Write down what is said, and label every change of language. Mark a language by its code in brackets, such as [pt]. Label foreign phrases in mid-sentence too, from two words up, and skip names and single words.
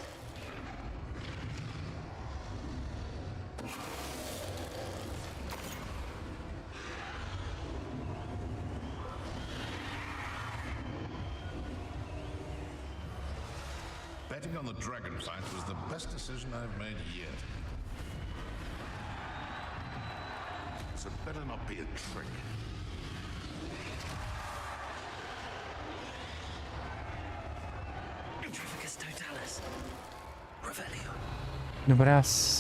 [en] Betting on the dragon fight was the best decision I've made yet. So it better not be a trick. Petrificus Totalis. Revelio. [bg] Добре, аз...